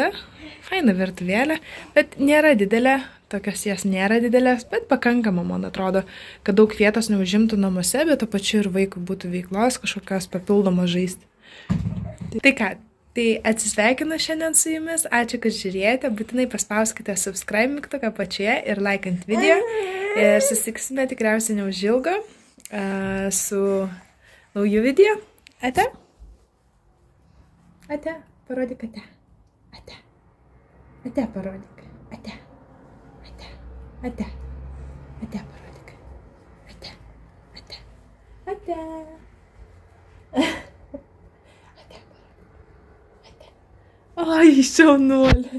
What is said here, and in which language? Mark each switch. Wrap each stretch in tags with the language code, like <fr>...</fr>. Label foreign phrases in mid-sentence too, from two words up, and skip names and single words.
<lt>Faina virtuvėlė, bet nėra didelė, tokios jas nėra didelės, bet pakankama, man atrodo, kad daug vietos neužimtų namuose, bet to pačiu ir vaikui būtų veiklos, kažkokios papildomos žaisti. Tai ką? Tai atsisveikinu šiandien su jumis, ačiū, kad žiūrėjote, būtinai paspauskite subscribe mygtuką apačioje ir laikant video. Ir susitiksime tikriausiai neužilgo su nauju video. Ate? Ate, parodyk ate. Ate. Ate parodyk. Ate. Ate. Ate. Ate parodyk. Ate. Ate. Ate. Ai, šaunuolė.</lt>